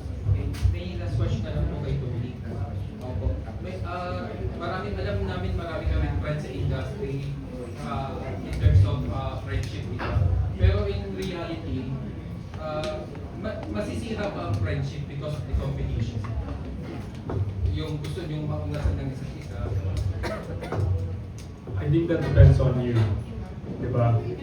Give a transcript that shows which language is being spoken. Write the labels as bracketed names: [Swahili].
[Filipino] Okay, may [English] last question [Filipino] na lang po kay Tony. Opo. Maraming alam namin, marami kami friends sa industry [English] in terms of friendship. [Filipino] Pero in reality, masisira pa ang friendship [English] because of the competition. [Filipino] Yung gusto niyong maungasan ng isa't isa. [English] I think that depends on you, diba?